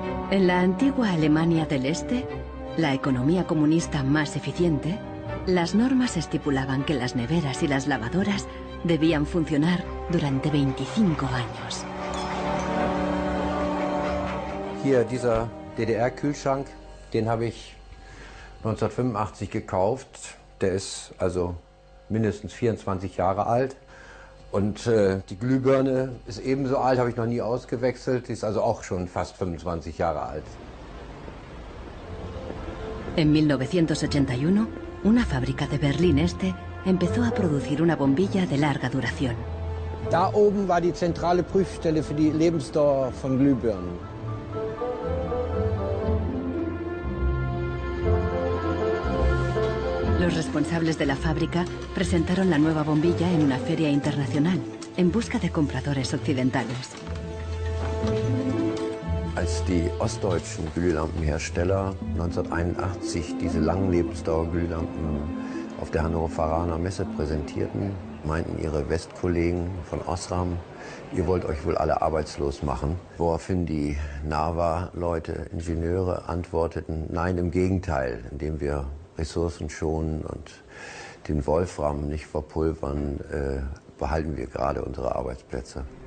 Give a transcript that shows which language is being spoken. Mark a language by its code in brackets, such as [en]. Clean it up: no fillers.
[es] En la antigua Alemania del Este, la economía comunista más eficiente, las normas estipulaban que las neveras y las lavadoras debían funcionar durante 25 años. [de] Hier, dieser DDR-Kühlschrank, den habe ich 1985 gekauft. Der ist also mindestens 24 Jahre alt. Und die Glühbirne ist ebenso alt, habe ich noch nie ausgewechselt. Die ist also auch schon fast 25 Jahre alt. [es] En 1981, una fábrica de Berlín Este empezó a producir una bombilla de larga duración. [de] Da oben war die zentrale Prüfstelle für die Lebensdauer von Glühbirnen. [es] Los responsables de la fábrica presentaron la nueva bombilla en una feria internacional, en busca de compradores occidentales. [de] Als die ostdeutschen Glühlampenhersteller 1981 diese langen Lebensdauerglühlampen auf der Hannoveraner Messe präsentierten, meinten ihre Westkollegen von Osram, ihr wollt euch wohl alle arbeitslos machen. Woraufhin die NAVA-Leute, Ingenieure antworteten, nein, im Gegenteil, indem wir Ressourcen schonen und den Wolfram nicht verpulvern, behalten wir gerade unsere Arbeitsplätze.